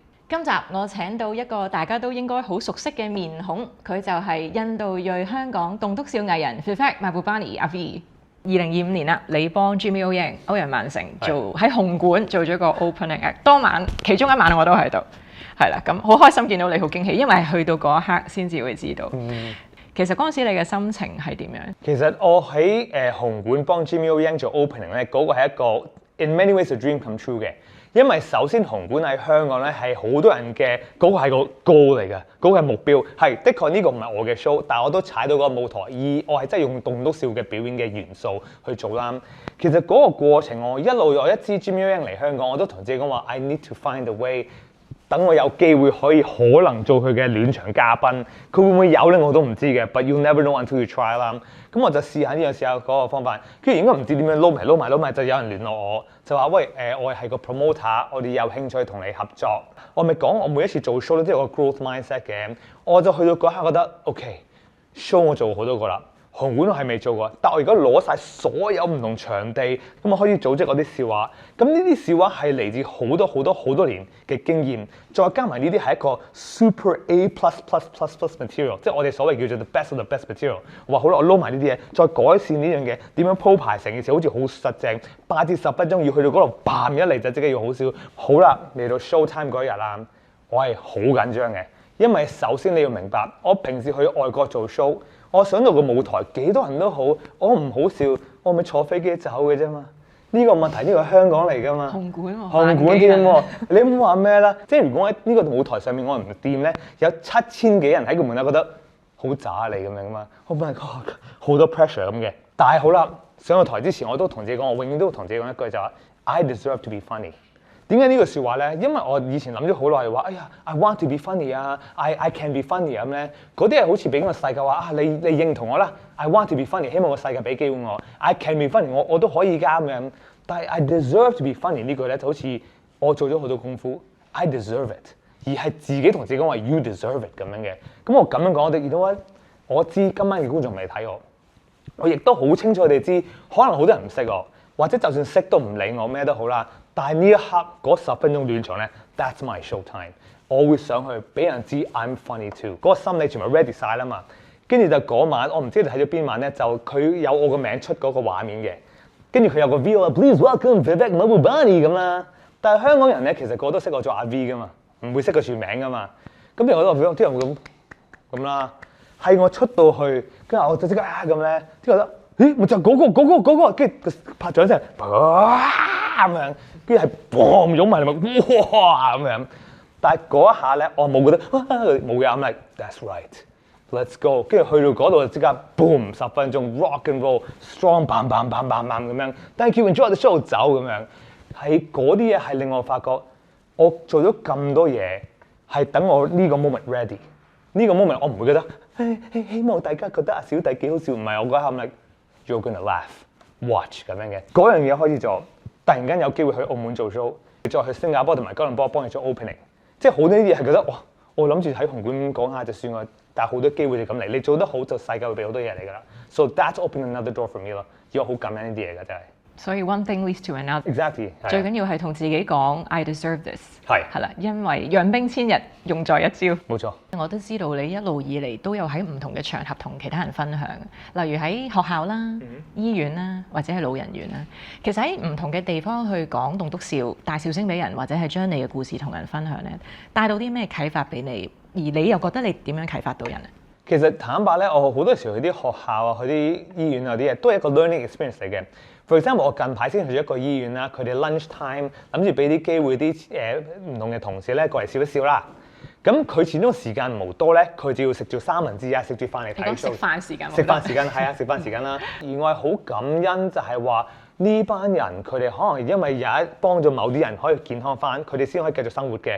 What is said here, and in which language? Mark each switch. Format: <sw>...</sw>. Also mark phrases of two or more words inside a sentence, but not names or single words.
<yue>今集我請到一個大家都應該好熟悉嘅面孔，佢就係印度裔香港棟篤笑藝人 Vivek Mahbubani 阿 V。2025年啦，你幫 Jimmy O Yang 歐陽曼成做喺紅館做咗個</yue> <en>opening act，</en> <yue>當晚其中一晚我都喺度，係啦，咁好開心見到你，好驚喜，因為係去到嗰一刻先至會知道。其實嗰陣時你嘅心情係點樣？其實我喺紅館幫 Jimmy O Yang 做 opening 咧，嗰個係一個</yue> <en>in many ways a dream come true</en> <yue>嘅。因為首先紅館喺香港咧係好多人嘅嗰個係個 goal 嚟嘅，嗰個係目標。係的確呢個唔係我嘅 show，但係我都踩到嗰個舞台，而我係真係用棟篤笑嘅表演嘅元素去做啦。其實嗰個過程我一知 Jimmy O Yang 嚟香港，我都同自己講話</yue> <en>I need to find a way。</en> <yue>等我有機會可能做佢嘅暖場嘉賓，佢會唔會有咧我都唔知嘅。</yue> <en>But you never know until you try</en> <yue>啦。咁我就試下呢樣試下嗰個方法，跟住應該唔知點樣撈埋，就有人聯絡我，就話喂我係個 promoter， 我哋有興趣同你合作。我咪講我每一次做 show 都有個</yue> <en>growth mindset</en> <yue>嘅，我就去到嗰刻覺得 OK，show 我做好多個啦。紅館我係未做過，但我而家攞晒所有唔同場地，咁我可以組織我啲笑話。咁呢啲笑話係嚟自好多年嘅經驗，再加埋呢啲係一個</yue> <en>super A++++ material，</en> <yue>即係我哋所謂叫做</yue> <en>the best of the best material。</en> <yue>我話好啦，我撈埋呢啲嘢，再改善呢樣嘢，點樣鋪排成件事好似好實正，8至10分鐘要去到嗰度，bam一嚟就即刻要好笑。好啦，嚟到</yue> <en>show time</en> <yue>嗰日啦，我係好緊張嘅，因為首先你要明白，我平時去外國做 show。我上到個舞台幾多人都好，我唔好笑，我咪坐飛機走嘅啫嘛。呢個問題呢個係香港嚟㗎嘛。紅館添喎，你唔好話咩啦。即係如果喺呢個舞台上面我唔掂咧，有7000幾人喺個門口覺得好渣你咁樣㗎嘛。</yue> <en>Oh my god，</en> <yue>好多 pressure 咁嘅。但係好啦，上個台之前我都同自己講，我永遠都同自己講一句就話</yue> <en>I deserve to be funny。</en> <yue>點解呢句説話咧？因為我以前諗咗好耐話，哎呀</yue> <en>I want to be funny</en> <yue>啊 ，</yue> <en>I can be funny</en> <yue>咁咧，嗰啲係好似俾個世界話啊，你認同我啦 ，</yue> <en>I want to be funny，</en> <yue>希望個世界俾機會我 ，</yue> <en>I can be funny，</en> <yue>我都可以㗎咁樣。但係</yue> <en>I deserve to be funny</en> <yue>呢句咧就好似我做咗好多功夫 ，</yue> <en>I deserve it，</en> <yue>而係自己同自己講話</yue> <en>You deserve it</en> <yue>咁樣嘅。咁我咁樣講，我哋見到我知今晚嘅觀眾未睇我亦都好清楚佢哋知，可能好多人唔識我，或者就算識都唔理我咩都好啦。但係呢一刻嗰10分鐘暖場咧 ，</yue> <en>that's my show time。</en> <yue>我會上去俾人知</yue> <en>I'm funny too。</en> <yue>嗰個心理全部 ready 晒啦嘛。跟住就嗰晚，我唔知你睇咗邊晚咧，就佢有我個名出嗰個畫面嘅。跟住佢有個 V 啊 ，</yue> <en>Please welcome</en> <yue>Vivek Mahbubani 咁啦。但係香港人咧，其實個個都識我做阿 V 噶嘛，唔會識佢全名噶嘛。咁譬如我啲人會咁啦。係我出到去，跟住我就即刻咁咧，即係覺得咦，咪就係嗰個，跟住拍掌聲，咁樣。跟住係嘣湧埋嚟咪哇咁樣，但係嗰一下咧，我冇覺得冇嘅，咁嚟</yue> <en>That's right，let's go。</en> <yue>跟住去到嗰度就即刻 boom 10分鐘</yue> <en>rock and roll， strong bam bam bam bam bam</en> <yue>咁樣 ，</yue> <en>thank you enjoy the show</en> <yue>走咁樣。係嗰啲嘢係令我發覺，我做咗咁多嘢係等我呢個 moment ready。呢個 moment 我唔會覺得希望大家覺得阿小弟幾好笑，唔係我嗰下咁嚟</yue> <en>you're gonna laugh，watch</en> <yue>咁樣嘅嗰樣嘢開始做。突然間有機會去澳門做 show，再去新加坡同埋吉隆坡幫你做 opening， 即係好多啲嘢係覺得哇， 我諗住喺紅館講下就算啦，但係好多機會就咁嚟，你做得好就世界會俾好多嘢嚟㗎啦。</yue> <en>So that's open another door for me</en> <yue>咯，而我好感恩呢啲嘢㗎真係。所以</yue> <en>one thing leads to another。 Exactly。</en> <yue>最緊要係同自己講</yue> <en>I deserve this。</en> <yue>係啦，因為養兵千日，用在一朝。冇錯。我都知道你一路以嚟都有喺唔同嘅場合同其他人分享，例如喺學校啦、醫院啦，或者係老人院啦。其實喺唔同嘅地方去講棟篤笑、大笑聲俾人，或者係將你嘅故事同人分享咧，帶到啲咩啟發俾你？而你又覺得你點樣啟發到人啊？其實坦白咧，我好多時去啲學校啊、去啲醫院啊啲嘢，都係一個</yue> <en>learning experience</en> <yue>嚟嘅。</yue> <en>For example，</en> <yue>我近排先去咗一個醫院啦，佢哋</yue> <en>lunch time</en> <yue>諗住俾啲機會啲唔同嘅同事咧過嚟笑一笑啦。咁佢始終時間無多咧，佢就要食住三文治啊，食住飯嚟睇 show。食飯時間。食飯時間係啊，食飯時間啦。而我係好感恩就係話呢班人佢哋可能因為有一幫咗某啲人可以健康翻，佢哋先可以繼續生活嘅。</yue>